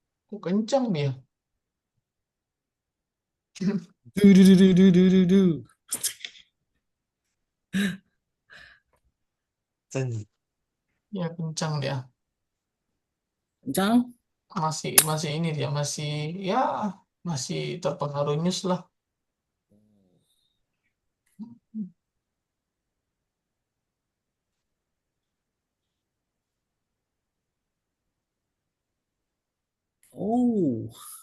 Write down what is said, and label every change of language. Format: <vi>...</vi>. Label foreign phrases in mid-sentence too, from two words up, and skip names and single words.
<id>Kok kencang dia? Du, du, du, du, du, du, du, du. Sen. Ya kencang dia. Kencang. Masih masih ini dia masih ya masih terpengaruh news lah. Oh.</id>